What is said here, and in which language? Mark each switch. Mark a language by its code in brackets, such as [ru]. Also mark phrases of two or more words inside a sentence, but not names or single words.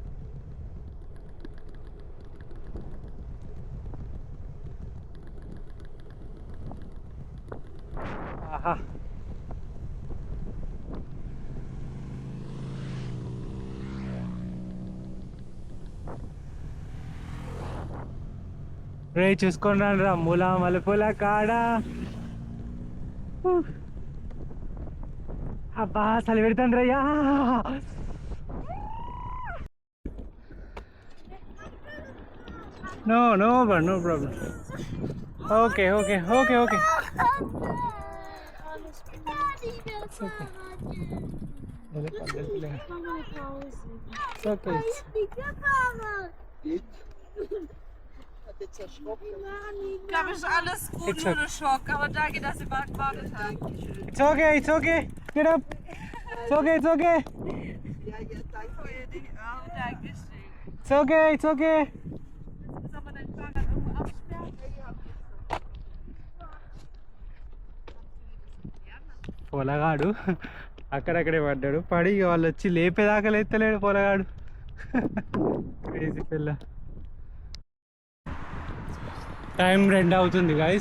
[te] ఆహా, రే చూసుకొని రా మూల మలుపుల కాడ. అబ్బా చలి పెడతాను రయ్యా. [en] no problem. ఓకే. [de] Ich glaube, es ist alles gut, nur der Schock. Aber danke, dass ihr gewartet habt. [en] It's okay. Get up. It's okay. [de] Ja, jetzt danke für die. Oh, danke schön. [en] It's okay. [de] Soll man dein Fahrrad irgendwo absperren? [te] పొలగాడు అక్కడక్కడే పడ్డాడు. పడి వాళ్ళు వచ్చి లేపేదాకా లేస్తలేడు పొలగాడు. క్రేజీ పిల్ల. టైం 2 అవుతుంది గైస్.